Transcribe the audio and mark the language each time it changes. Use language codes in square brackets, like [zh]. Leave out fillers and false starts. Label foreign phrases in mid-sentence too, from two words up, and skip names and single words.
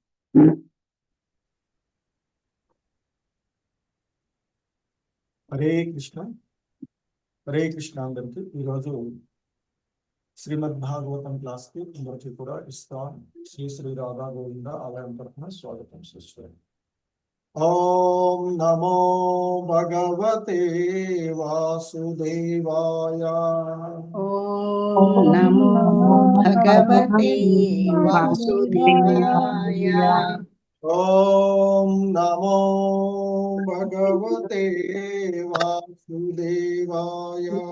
[te] హరే కృష్ణ. హరే కృష్ణ అందరికి. ఈరోజు శ్రీమద్ భాగవతం క్లాస్ కి అందరికి కూడా ఇస్తాన్ శ్రీ శ్రీ రాధా గోవింద ఆలయం తరఫున స్వాగతం చేస్తారు. [sa] ఓం నమో భగవతే వాసుదేవాయ. ఓం నమో భగవతే వాసుదేవాయ. ఓం నమో భగవతే వాసుదేవాయ.